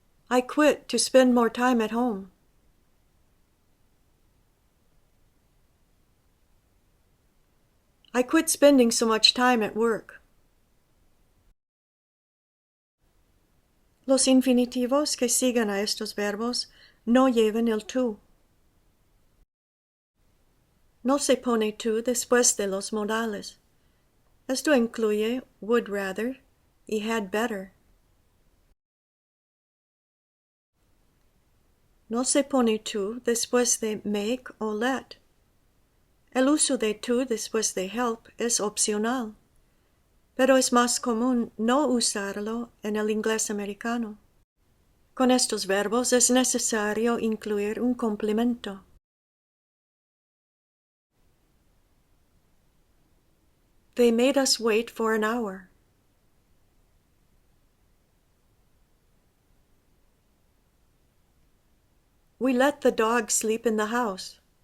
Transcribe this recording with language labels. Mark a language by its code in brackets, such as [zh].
[en] I quit to spend more time at home. I quit spending so much time at work. [es] Los infinitivos que sigan a estos verbos no llevan el tú. No se pone tú después de los modales. Esto incluye [en] would rather [es] y [en] had better. [es] No se pone tú después de make o let. El uso de tú después de help es opcional, pero es más común no usarlo en el inglés americano. Con estos verbos es necesario incluir un complemento. [en] They made us wait for an hour. We let the dog sleep in the house.